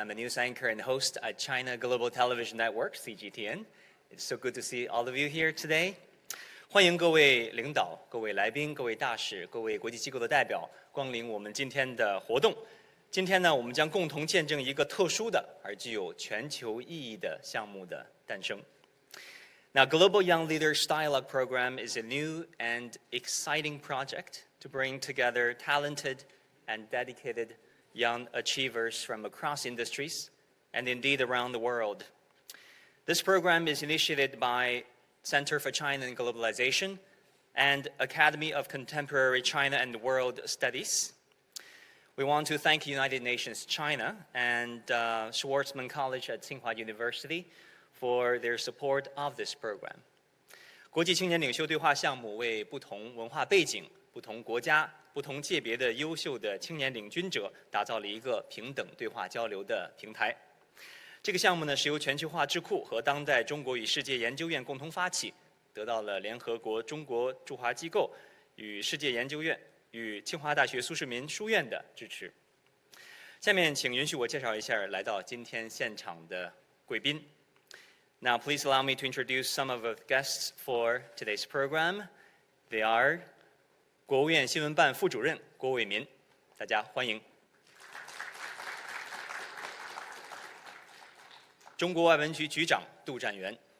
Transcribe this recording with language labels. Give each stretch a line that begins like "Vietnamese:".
English: I'm a news anchor and host at China Global Television Network, CGTN. It's so good to see all of you here today.
Chinese: 欢迎各位领导、各位来宾、各位大使、各位国际机构的代表光临我们今天的活动。今天呢，我们将共同见证一个特殊的而具有全球意义的项目的诞生。
English: Now, Global Young Leaders Dialogue Program is a new and exciting project to bring together talented and dedicated young achievers from across industries and indeed around the world. This program is initiated by Center for China and Globalization and Academy of Contemporary China and World Studies. We want to thank United Nations China and Schwarzman College at Tsinghua University for their support of this program.
Chinese: 国际青年领袖对话项目为不同文化背景、不同国家、不同界别的优秀的青年领军者打造了一个平等对话交流的平台。这个项目呢是由全球化智库和当代中国与世界研究院共同发起，得到了联合国中国驻华机构与世界研究院与清华大学苏世民书院的支持。下面请允许我介绍一下来到今天现场的贵宾。
English: Now please allow me to introduce some of the guests for today's program. They are
Chinese: 国务院新闻办副主任郭伟民，大家欢迎。中国外文局局长杜占元。